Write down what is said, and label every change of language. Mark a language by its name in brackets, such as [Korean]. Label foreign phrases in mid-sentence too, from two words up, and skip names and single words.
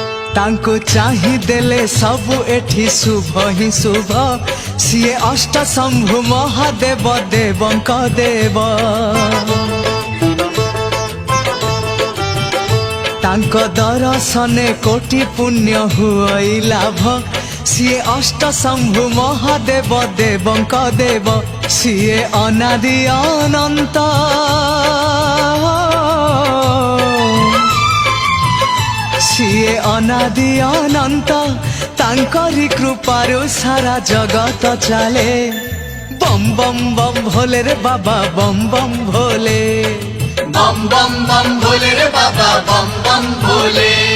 [Odia] ତାଙ୍କୁ ଚାହିଁ ଦେଲେ ସବୁ ଏଠି ଶୁଭ ହିଁ ଶୁଭ ସିଏ ଅଷ୍ଟ ଶମ୍ଭୁ ମହାଦେବ ଦେବଙ୍କ ଦେବ ତାଙ୍କୁ ଦର୍ଶନେ କୋଟି ପୁଣ୍ୟ ହୁଏ ଲାଭ ସିଏ ଅଷ୍ଟ ଶମ୍ଭୁ ମହାଦେବ ଦେବଙ୍କ ଦେବ ସିଏ ଅନାଦି ଅନନ୍ତ ସିଏ ଅନାଦି ଅନନ୍ତ ତାଙ୍କରି କୃପାରୁ ସାରା ଜଗତ ଚଳେ [Hindi] बम बम बम भोले रे बाबा बम बम भोले बम बम बम भोले रे बाबा बम बम भोले।